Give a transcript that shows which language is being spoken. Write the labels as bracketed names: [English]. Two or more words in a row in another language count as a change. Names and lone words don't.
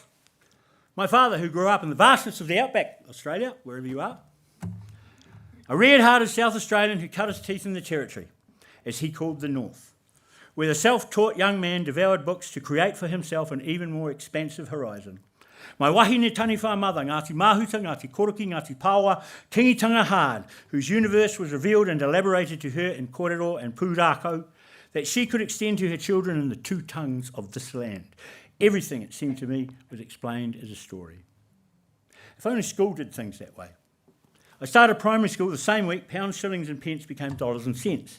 [English] My father, who grew up in the vastness of the outback, Australia, wherever you are, a red-hearted South Australian who cut his teeth in the territory, as he called the North, where the self-taught young man devoured books to create for himself an even more expansive horizon. My [Māori] wahine taniwha [English] mother, Ngāti Mahuta, Ngāti Koroki, Ngāti Pāua, Kingitanga Hard, whose universe was revealed and elaborated to her in kōrero and pūrākau, that she could extend to her children in the two tongues of this land. Everything, it seemed to me, was explained as a story. If only school did things that way. I started primary school the same week, pounds, shillings and pence became dollars and cents.